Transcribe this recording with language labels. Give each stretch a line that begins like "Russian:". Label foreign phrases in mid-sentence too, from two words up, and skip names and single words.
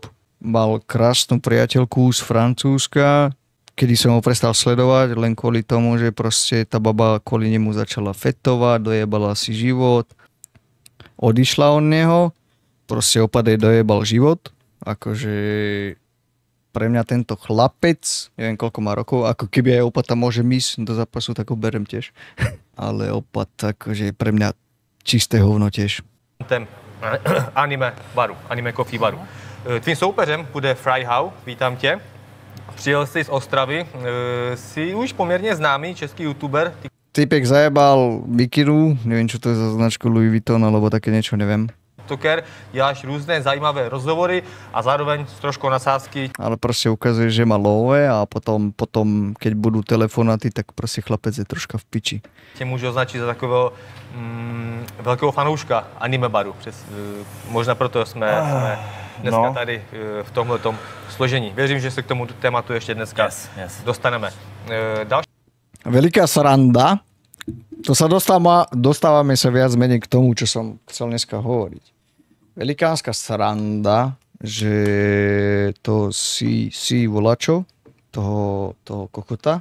Slovak: mal krásnu priateľku z Francúzska, kedy som ho prestal sledovať len kvôli tomu, že proste tá baba kvôli nemu začala fetovať, dojebala si život, odišla od neho, proste Opat jej dojebal život, akože pre mňa tento chlapec, neviem koľko má rokov, ako keby aj Opata môže ísť do zápasu, tak ho berem tiež, ale Opat akože pre mňa čisté hovno tiež.
Czech: Anime baru, anime coffee baru. Tvým soupeřem bude Fryhau, vítám tě. Přijel jsi z Ostravy, jsi už poměrně známý český youtuber.
Slovak: Typek zajebal Bikinu, neviem čo to je za značku Louis Vuitton, alebo také niečo, neviem.
Czech: TikToker, děláš různé zajímavé rozhovory a zároveň s troškou nasázky.
Slovak: Ale proste ukazuje, že má love a potom keď budú telefonáty, tak proste chlapec je troška v piči.
Czech: Tě můžu označit za takového velkého fanouška anime baru. Možná proto jsme dneska tady v tomhletom složení. Věřím, že se k tomu tématu ještě dneska dostaneme.
Slovak: Veľká sranda. To sa dostávame sa viac menej k tomu, čo som chcel dneska hovoriť. Velikánska sranda, že to si volačo, toho kokota.